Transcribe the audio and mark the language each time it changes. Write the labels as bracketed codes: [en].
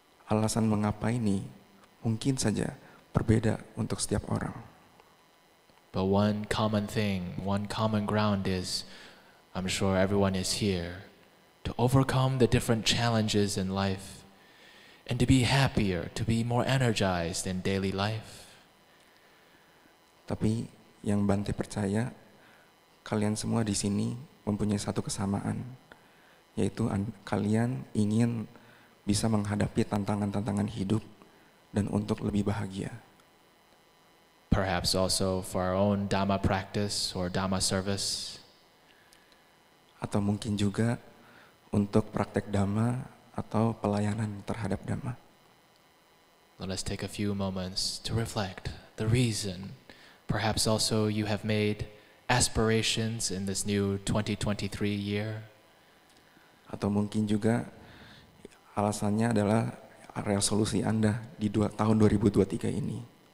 [id] Alasan mengapa ini mungkin saja berbeda untuk setiap orang. [en] But one common thing, one common ground is, I'm sure everyone is here to overcome the different challenges in life and to be happier, to be more energized in daily life. [id] Tapi yang Bante percaya, kalian semua di sini mempunyai satu kesamaan, yaitu kalian ingin bisa menghadapi tantangan-tantangan hidup dan untuk lebih bahagia. [en] Perhaps also for our own Dhamma practice or Dhamma service. [id] Atau mungkin juga untuk praktek Dhamma atau pelayanan terhadap Dhamma. [en] Let us take a few moments to reflect the reason. Perhaps also you have made aspirations in this new 2023 year. [id] Atau mungkin juga alasannya adalah resolusi Anda di tahun 2023 ini.